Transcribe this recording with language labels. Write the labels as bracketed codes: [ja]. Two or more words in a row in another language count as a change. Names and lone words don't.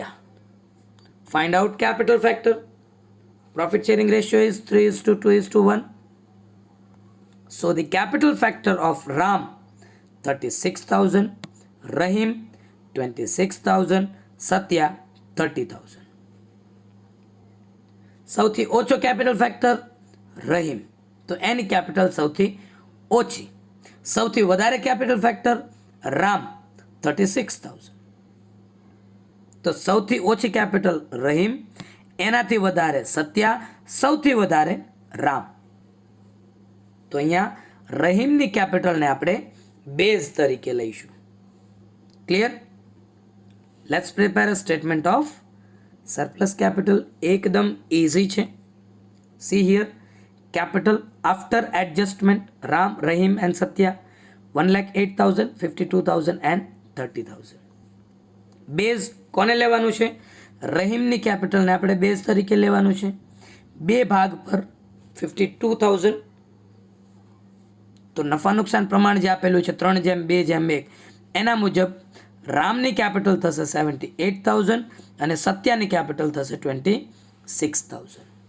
[en] Find out capital factor. Profit sharing ratio is 3:2:1. So the capital factor of Ram 36,000, Rahim 26,000, Satya 30,000. [gu] સૌથી ઓછો [en] capital factor [gu] Rahim. તો એની capital સૌથી ઓછી. સૌથી વધારે [en] capital factor [gu] Ram 36,000. તો સૌથી ઓછી capital Rahim, એનાથી વધારે સત્યા, સૌથી વધારે રામ. તો અહીંયા રહીમની કેપિટલને આપણે બેઝ તરીકે લઈશું. ક્લિયર? [en] let's prepare a statement of surplus capital. [gu] એકદમ ઇઝી છે. [en] see here capital after adjustment Ram, Rahim and Satya 1,08,000, 52,000 and 30,000. [gu] બેઝ કોને લેવાનું છે? રહીમની કેપિટલને આપણે બેઝ તરીકે લેવાનું છે. 2 ભાગ પર 52,000. તો નફા નુકસાન પ્રમાણ જે આપેલું છે 3:2:1 એના મુજબ રામની કેપિટલ થશે 78,000 અને સત્યાની કેપિટલ થશે 26,000.